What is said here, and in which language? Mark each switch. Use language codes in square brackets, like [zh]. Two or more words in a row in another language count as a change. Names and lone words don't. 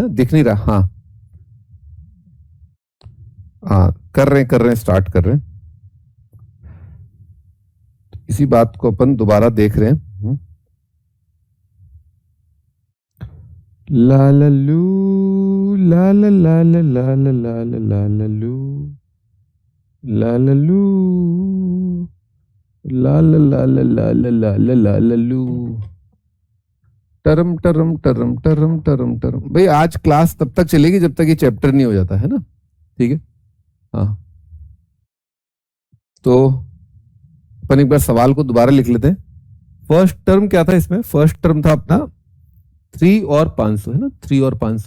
[hi] हाँ, दिख नहीं रहा। हाँ हाँ, कर रहे हैं, स्टार्ट कर रहे हैं। इसी बात को अपन दोबारा देख रहे हैं। ला ला लू, ला ला ला ला ला ला ला ला ला ला लू, ला ला लू, ला ला ला ला ला ला ला ला ला ला लू, टरम टरम टरम टरम टरम टरम। भाई आज क्लास तब तक चलेगी जब तक ये चैप्टर नहीं हो जाता, है ना। ठीक है। हाँ, तो अपन एक बार सवाल को दोबारा लिख लेते हैं। [en] first term [hi] क्या था इसमें? [en] first term [hi] था अपना 3 और 500, है ना, 3 और 500।